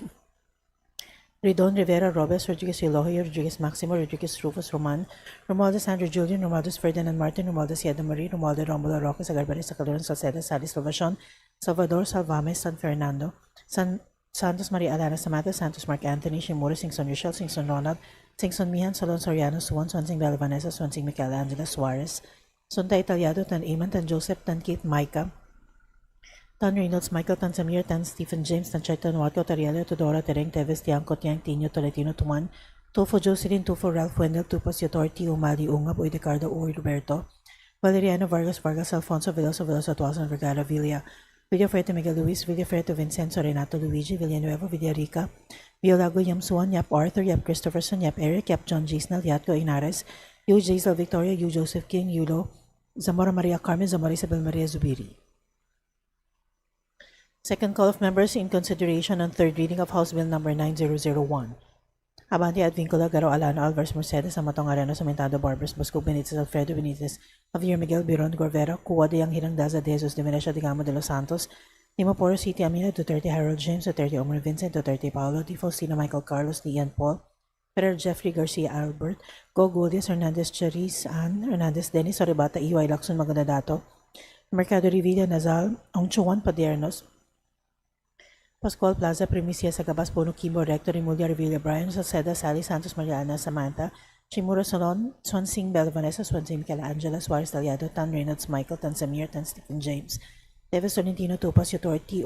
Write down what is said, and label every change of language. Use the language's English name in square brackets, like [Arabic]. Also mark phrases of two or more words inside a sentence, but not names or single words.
[English] Ridon, Rivera, Robes, Rodriguez, Eloy, Rodriguez, Maximo, Rodriguez, Rufus, Roman, Romualdez, Sandro, Julian, Romualdez, Ferdinand, Martin, Romualdez, Yeda Marie, Romualdo, Romulo, Roque, Sagarbaris, Sacaloran, Salceda, Salis, Salvacion, Salvador, Salvames, San Fernando, Santos, Maria Alana, Samantha, Santos, Mark Anthony, Shimura, Singson, Rochelle, Singson, Ronald, Singson, Mihan, Solon, Soriano, Suwan, Swansing, Bella Vanessa, Swansing, Michelangelo, Suarez, Sunta Italiado, Tan Eman, Tan Joseph, Tan Keith, Micah, Tan Reynolds, Michael, Tan Samir, Tan Stephen James, Tan Chaitan, Watko, Tariela, Tudora, Tereng, Teves, Tiangco, Tiang, Tino, Tolentino, Tuman, Tufo, Jocelyn, Tufo, Ralph Wendell, Tupas, Yotorti, Umali, Ungab, Uidecardo, Uy, Roberto, Valeriano, Vargas, Alfonso, Veloso, Tuason, Vergara, Villa, Villafrete, Miguel Luis, Villafrete, Vincenzo, Renato, Luigi, Villanueva, Villarica, Violago, Yam Suan, Yap Arthur, Yap Christopherson, Yap Eric, Yap John Gisnal, Yatko, Inares, Yu Jaisal Victoria, Yu Joseph King, Yulo, Zamora Maria Carmen, Zamora Isabel Maria Zubiri. Second call of members in consideration on third reading of House Bill number 9001. Abante Advíncula, Garo Alano, Alvarez Mercedes, Amatong Areno, Samentado, Barbers, Bosco Benitez, Alfredo Benitez, Javier Miguel, Biron, Gorvera, Cuwa de Yang Hirang Daza de Jesus de Venecia, Digamo de los Santos, Timoporo City, Amina, Duterte, Harold James, Duterte, Omar Vincent, Duterte, Paolo, Di Faustino, Michael Carlos, Ian Paul, Ferrer Jeffrey Garcia Albert, Go Guldias, Hernandez Charis, Ann, Hernandez Dennis, Soribata, EY Lacson, Magandadato, Mercado Revilla, Nazal, Ongchuan Padernos, Pascual Plaza, Primicia, Sagabas, Bono, Kimbo, Rector, Rimulya, Revilla, Brian, Salceda, Sally, Santos, Mariana, Samantha, Chimura Solon, Swansing, Bella Vanessa, Swansing, Michaela Angela, Suarez, Daliado, Tan Reynolds, Michael, Tan Samir, Tan Stephen James, Davis Tolentino, Topas, Yotor, T.